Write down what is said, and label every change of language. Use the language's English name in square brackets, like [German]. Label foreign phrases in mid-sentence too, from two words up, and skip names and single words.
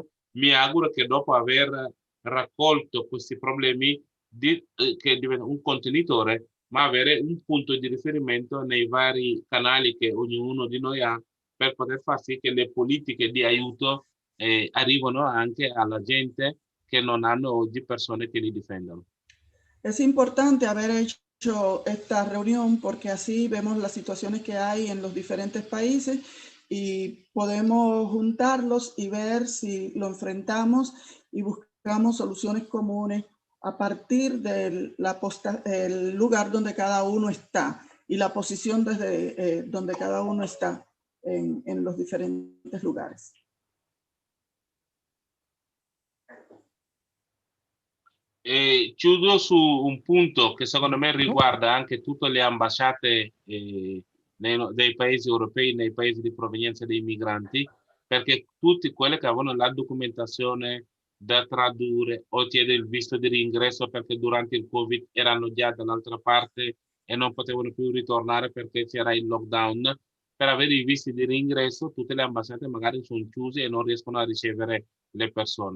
[Italian] Mi auguro che dopo aver raccolto questi problemi che diventa un contenitore ma avere un punto di riferimento nei vari canali che ognuno di noi ha per poter far sì che le politiche di aiuto arrivano anche alla gente che non hanno oggi persone che li difendono. [Spanish] Es importante haber hecho esta reunión porque así vemos las situaciones que hay en los diferentes países y podemos juntarlos y ver si lo enfrentamos y buscamos soluciones comunes a partir del el lugar donde cada uno está y la posición desde donde cada uno está en los diferentes lugares. [Italian] Chiudo su un punto che secondo me riguarda anche tutte le ambasciate dei paesi europei, nei paesi di provenienza dei migranti, perché tutti quelli che avevano la documentazione da tradurre o chiedere il visto di reingresso perché durante il Covid erano già dall'altra parte e non potevano più ritornare perché c'era il lockdown, per avere i visti di reingresso tutte le ambasciate magari sono chiuse e non riescono a ricevere le persone.